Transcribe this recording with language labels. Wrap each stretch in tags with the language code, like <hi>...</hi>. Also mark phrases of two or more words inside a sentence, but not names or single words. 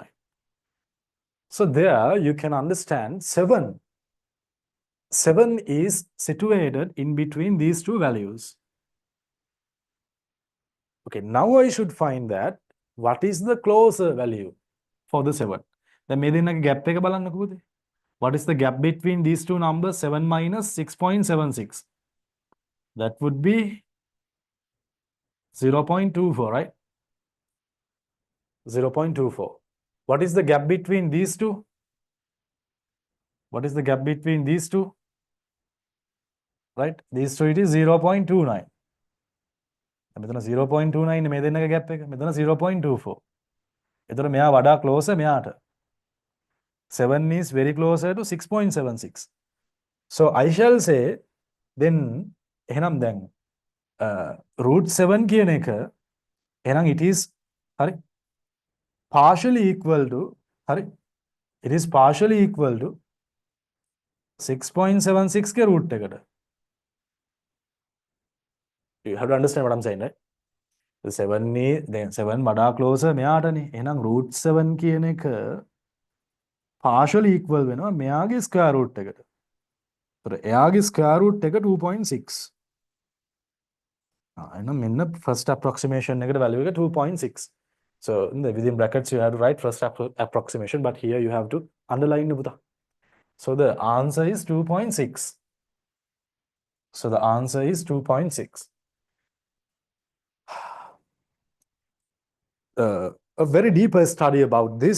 <en>So there you can understand 7. 7 is situated in between these two values. Okay, now I should find that what is the closer value for the 7.</en> <si>Then මේ දෙන්නගේ gap එක බලන්නකෝ පුතේ.</si> <en>What is the gap between these two numbers? 7 minus 6.76. That would be 0.24, right? 0.24. What is the gap between these two? What is the gap between these two? Right? These two, it is 0.29.</en> <si>මෙතන 0.29 මේ දෙන්නක gap එක. මෙතන 0.24. එතකොට මෙයා වඩා closer මෙයාට.</si> <en>7 is very closer to 6.76. So I shall say then</en> <si>එහෙනම් දැන් root 7 කියන එක එහෙනම්</si> <en>it is හරි partially equal to හරි it is partially equal to 6.76 के root එකට. You have to understand what I'm saying, right? The 7 is then 7 වඩා closer මෙයාටනේ.</en> <si>එහෙනම් root 7 කියන එක</si> <en>partially equal</en> <si>වෙනවා මෙයාගේ square root එකට. ඒතර එයාගේ square root එක 2.6. එහෙනම් මෙන්න</si> <en>first approximation</en> <si>එකට value එක 2.6.</si> <en>So within brackets you have to write first approximation, but here you have to underline පුතා. So the answer is 2.6. So the answer is 2.6. A very deeper study about this.</en>